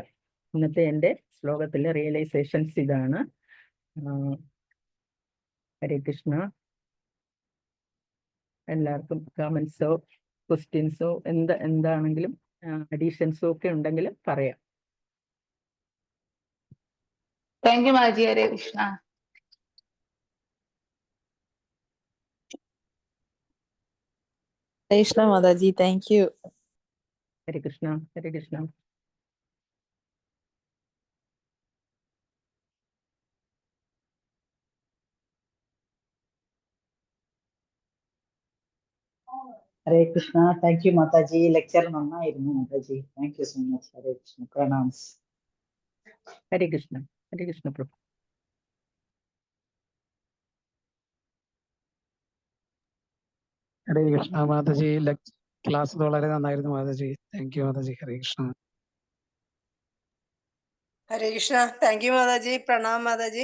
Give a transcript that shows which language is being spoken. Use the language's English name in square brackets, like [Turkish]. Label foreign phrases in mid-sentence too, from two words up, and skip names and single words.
[Malayalam] ഇന്നത്തെ എൻ്റെ ശ്ലോകത്തിലെ റിയലൈസേഷൻസ് ഇതാണ്. ഹരേ കൃഷ്ണ. എല്ലാവർക്കും കമന്റ്സോ ക്വസ്റ്റ്യൻസോ എന്താണെങ്കിലും അഡീഷൻസോ ഒക്കെ ഉണ്ടെങ്കിൽ പറയാം. [English] thank you Maji. [Malayalam] ഹരേ കൃഷ്ണ. [English] Hare Krishna Mataji, thank you. [Malayalam] ഹരേ കൃഷ്ണ. ഹരേ കൃഷ്ണ. [English] Hare Krishna. Thank you, Mataji. Lecture നന്നായിരുന്നു Mataji. Thank you so much. Hare Krishna. Pranams. [Malayalam] ഹരേ കൃഷ്ണ. ഹരേ കൃഷ്ണ പ്രഭു. ഹരേ കൃഷ്ണ മാതാജി. ക്ലാസ് വളരെ നന്നായിരുന്നു മാതാജി. [English] thank you [Malayalam] മാതാജി. ഹരേ കൃഷ്ണ. ഹരേ കൃഷ്ണ. [English] thank you [Malayalam] മാതാജി. പ്രണാം മാതാജി.